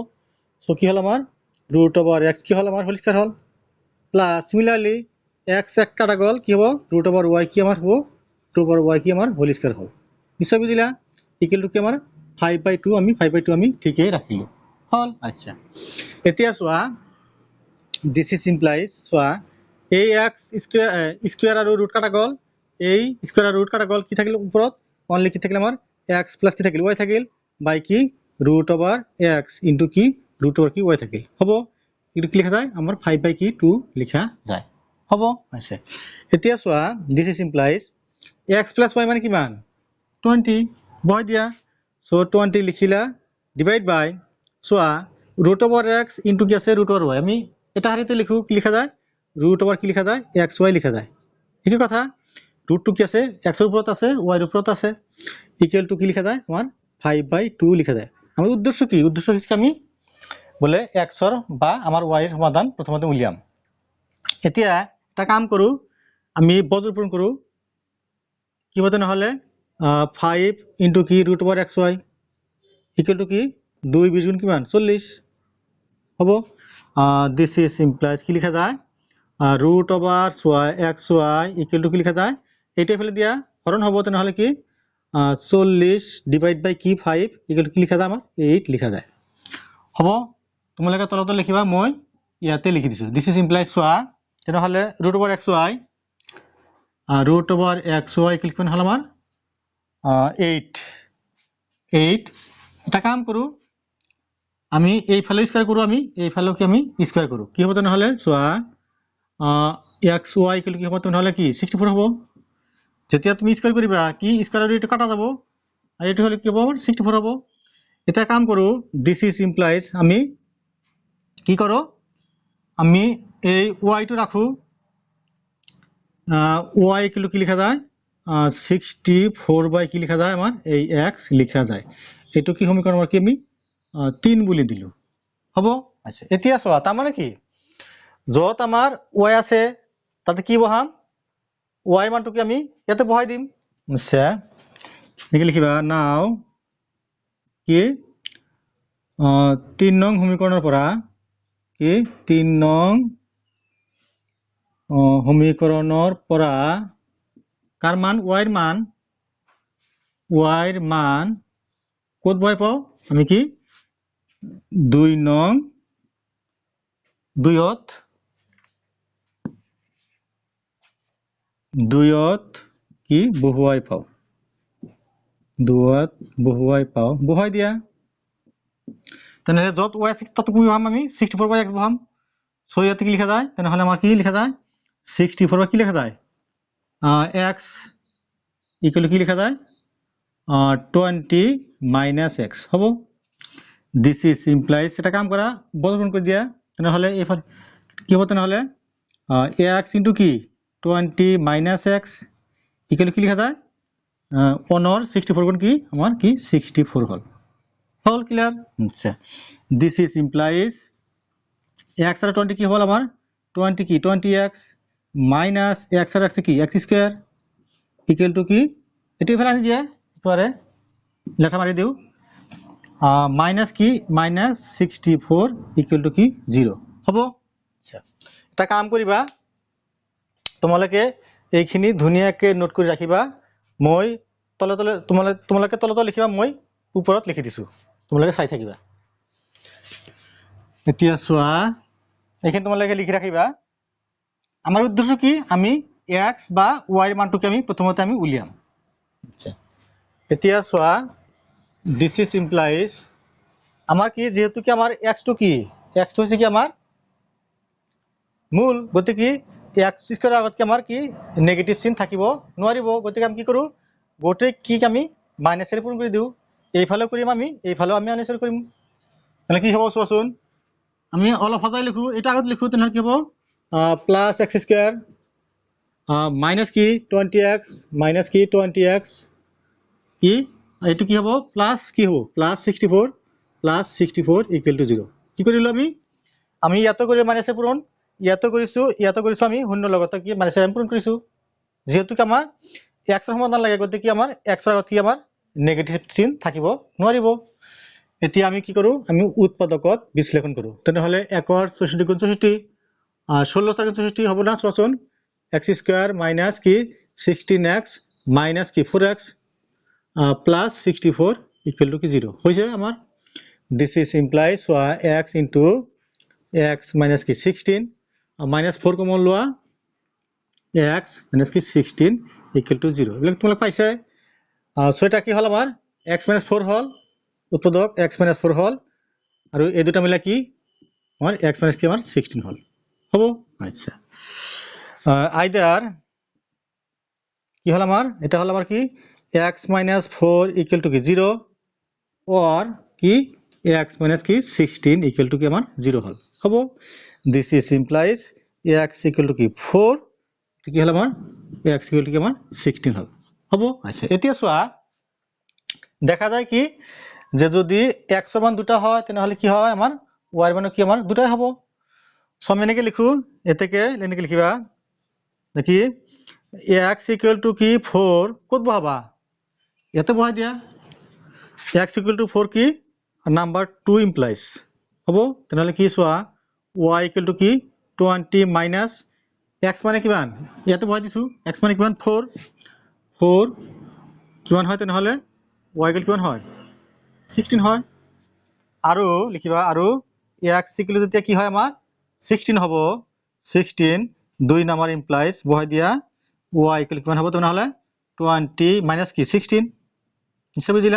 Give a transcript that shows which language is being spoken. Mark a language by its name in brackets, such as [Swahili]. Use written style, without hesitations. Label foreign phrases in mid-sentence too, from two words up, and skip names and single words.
[Assamese] সো কি হল আমাৰ √x কি হল আমাৰ [English] whole square [Assamese] হল [English] plus similarly [Assamese] x কাটা গল কি হ'ব √y কি আমাৰ হ'ব √y কি আমাৰ [English] whole square [Assamese] হল। নিশ্চয় বুঝিলা [English] equal to [Assamese] কি আমাৰ 5/2 আমি 5/2 আমি ঠিকই রাখিলো হল। আচ্ছা, এতিয়া চোৱা [English] this is implies [Assamese] চোৱা এই x স্কয়ার আৰু ৰুট কাটা গল, এই স্কয়ার আৰু ৰুট কাটা গল, কি থাকিল ওপৰত অনলি কি থাকিল আমাৰ x প্লাস কি থাকিল y থাকিল বাই কি √x ইনটু কি √y কি y থাকিল হ'ব। এটো কি লিখা যায় আমাৰ 5/2 লিখা যায় হ'ব। আছে এতিয়া চোৱা [English] this is implies x plus y [Assamese] মানে কিমান 20 বহাই দিয়া। সো 20 লিখিলা [English] divide by [Assamese] চোৱা √x ইনটু কি আছে √y, আমি এটা হাৰিতে লিখো কি লিখা যায় √over কি লিখা যায় xy লিখা যায়। ঠিক কথা, √2 কি আছে x এর উপৰত আছে y এর উপৰত আছে [English] equal to [Assamese] কি লিখা যায় আমাৰ 5/2 লিখা যায়। [Bangla] আমাৰ উদ্দেশ্য কি, উদ্দেশ্য হচ্ছে আমি বলে x এর বা আমার y এর সমাধান প্রথমতে উলিয়াম। [Assamese] এতিয়া এটা কাম কৰো, আমি বজ্র পূরণ কৰো কি হতে নহলে 5 ইনটু কি √over xy [English] equal to [Assamese] কি 2 20 গুণ কিমান 40 হ'ব। [English] this is implies [Assamese] কি লিখা যায় √over xy [English] equal to [Assamese] কি লিখা যায় এইটা ফেলে দিয়া হরণ হবো। তেনেহলে কি 40 [English] divide by [Assamese] কি 5 [English] equal to [Assamese] কি লিখা যায় আমার 8 লিখা যায় হ'ব। তোমালোকে তলতে লিখিবা, মই ইয়াতে লিখি দিছো [English] this is implies [Assamese] চোৱা তেনেহলে √over xy ইকুয়াল কিমান হল আমার 8। এটা কাম কৰো আমি এই ফালে স্কয়ার কৰো, আমি এই ফালেও কি আমি স্কয়ার কৰো কি হ'ব। তেনেহলে চোৱা xy ইকুয়াল কি হ'ব তেনেহলে কি 64 হ'ব। যেতিয়া তুমি স্কয়ার কৰিবা কি স্কয়ার আৰু এটা কাটা যাব আৰু এটো হলে কি হ'ব 64 হ'ব। এটা কাম কৰো [English] this is implies [Assamese] আমি কি করো, আমি এই y টো রাখো y ইকুয়াল কি লিখা যায় 64 বাই কি লিখা যায় আমার এই x লিখা যায়। এটো কি সমীকরণ কি আমি 3 বুলি দিলো হ'ব। আচ্ছা, এতিয়া চোৱা তাৰ মানে কি যত আমাৰ y আছে তাতে কি বহাম y মানটো কি আমি ইয়াতে বহাই দিম। আচ্ছা, কি লিখিবা নাও কি 3 নং সমীকৰণৰ পৰা কি 3 নং সমীকৰণৰ পৰা কার মান y এর মান কত বহাই পাও আমি কি 2 নং 2ত দুইত কি বহুৱাই পাওঁ, দুইত বহুৱাই পাওঁ, বহুৱাই দিয়া তেনেহ'লে য'ত y আছে তাত কি বহাম আমি 64/x বহাম। সো ইয়াতে কি লিখা যায়, তেনেহ'লে আমাৰ কি লিখা যায় 64 কি লিখা যায় x ইকুয়াল কি লিখা যায় 20 - x হ'ব। [English] this is implies, [Assamese] এটা কাম কৰা বৰ্গমূল কৰি দিয়া, তেনেহ'লে এইফালে কি হ'ব, তেনেহ'লে x ইনটু কি 20 - x ইকুয়াল কি লিখা যায় 64 গুণ কি আমাৰ কি 64 হ'ল। হল ক্লিয়ার। [Bangla] আচ্ছা, [English] this is implies x [Bangla] আর 20 কি হল আমার 20 কি 20x মাইনাস x আর x কি x [English] square equal to [Bangla] কি এটি ফেলে আনি দিয়ে এবারে লেখা মারি দিও মাইনাস কি মাইনাস 64 [English] equal to [Bangla] কি 0 হবো। [Assamese] আচ্ছা, এটা কাম করিবা তোমালোকে এইখিনি ধুনিয়াকে নোট কৰি ৰাখিবা, মই তলে তলে তোমালোকে তলে তলে লিখিবা, মই ওপৰত লিখি দিছো, তোমালোকে চাই থাকিবা। এতিয়া চোৱা এইখিনি তোমালোকে লিখি ৰাখিবা। আমাৰ উদ্দেশ্য কি আমি x বা y এর মানটোকে আমি প্রথমতে আমি উলিয়াম। আচ্ছা, এতিয়া চোৱা [English] this is implies [Assamese] আমার কি যেহেতু কি আমার x টো কি x টো হৈছে কি আমার মূল, গতিকে x স্কয়ার আগত কি আমার কি নেগেটিভ চিন থাকিব নোৱাৰিব, গতিকে আমি কি কৰো গোটেই কি আমি মাইনাসেৰে পূৰণ কৰি দিও, এইফালে কৰিম আমি এইফালেও আমি মাইনাসেৰে কৰিম, তাহলে কি হ'ব চোৱাচোন আমি অলপ সজাই লিখো, এটা আগত লিখো তেনেহ'লে কি হ'ব [English] plus x square minus [Assamese] কি 20x মাইনাস কি 20x কি এইটো কি হ'ব প্লাস কি হ'ব প্লাস 64 [English] equal to [Assamese] 0। কি কৰিলো আমি ইয়াতো কৰি মাইনাসে পূৰণ, ইয়াতো কৰিছো আমি শূন্য লগত কি মাইনাসে পূৰণ কৰিছো, যেহেতু কি আমাৰ x এর সমাধান লাগে গতিকে আমাৰ x এর আগত কি আমাৰ নেগেটিভ চিন থাকিব নোৱাৰিব। এতিয়া আমি কি কৰো আমি উৎপাদকত বিশ্লেষণ কৰো, তেনেহ'লে 1 ৰ 64 গুণ 64 16 4 64 হ'ব না চোৱাচোন [English] x square minus [Assamese] কি 16x মাইনাস কি 4x [English] plus 64 equal to [Assamese] কি 0 হইছে আমার। [English] this is implies [Assamese] সোয়া x ইনটু x মাইনাস কি 16 মাইনাস 4 কমন লোৱা x মাইনাস কি 16 [English] equal to [Assamese] 0, এবিলাক তোমালোক পাইছে। সো এটা কি হল আমার x মাইনাস 4 হল উৎপাদক x মাইনাস 4 হল আর এই দুটা মিলা কি আমার x মাইনাস কি আমার 16 হল হবো। আচ্ছা, আইদার কি হল আমার এটা হল আমার কি [English] x minus 4 equal to [Assamese] কি 0 or কি [English] x minus [Assamese] কি 16 [English] equal to [Assamese] কি আমার 0 হল হবো। [English] this is implies x equal to [Assamese] কি 4 কি হল আমার [English] x equal to [Assamese] কি আমার 16 হল হবো। আচ্ছা, এতিয়া চোৱা দেখা যায় কি যে যদি x এর মান দুটা হয় তেনেহলে কি হয় আমার y এর মান কি আমার দুটাই হবো। সো আমি এনেকে লিখো এতেকে এনেকে লিখিবা নাকি [English] x equal to [Assamese] কি 4 কত বহাবা ইয়াতে বহাই দিয়া [English] x equal to 4 [Assamese] কি নাম্বার 2 implies হবো, তেনেহলে কি চোৱা [English] y equal to [Assamese] কি [English] 20 minus x [Assamese] মানে কিমান ইয়াতে বহাই দিছো x মানে কিমান 4 কিমান হয় তেনেহলে [English] y equal [Assamese] কিমান হয় 16 হয়, আৰু লিখিবা আৰু [English] x equal to [Assamese] যেতিয়া কি হয় আমাৰ 16 হ'ব 16 2 নাম্বার implies বহাই দিয়া [English] y equal [Assamese] কিমান হ'ব তেনেহলে [English] 20 minus [Assamese] কি 16 নিশ্চয় বুঝিলা।